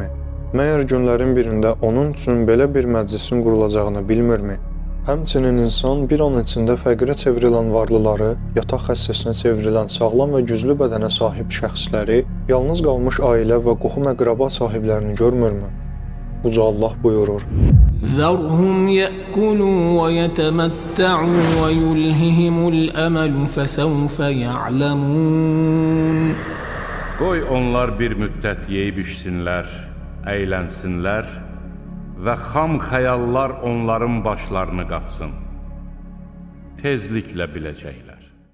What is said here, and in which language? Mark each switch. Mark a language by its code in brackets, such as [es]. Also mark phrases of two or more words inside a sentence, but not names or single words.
[az] Məyər günlərin birində onun üçün belə bir məclisin qurulacağını bilmirmi? Həmçinin insan bir an içində fəqirə çevrilən varlıları, yataq xəstəsinə çevrilən sağlam və güclü bədənə sahib şəxsləri, yalnız qalmış ailə və qohum-əqraba sahiblərini görmürmü? Uca Allah buyurur: [ar] ذرهم يأكلوا ويتمتعوا ويلههم الأمل فسوف يعلمون. [az] Qoy onlar bir müddət yeyib içsinlər, əylənsinlər və xam xəyallar onların başlarını qatsın. Tezliklə biləcəklər.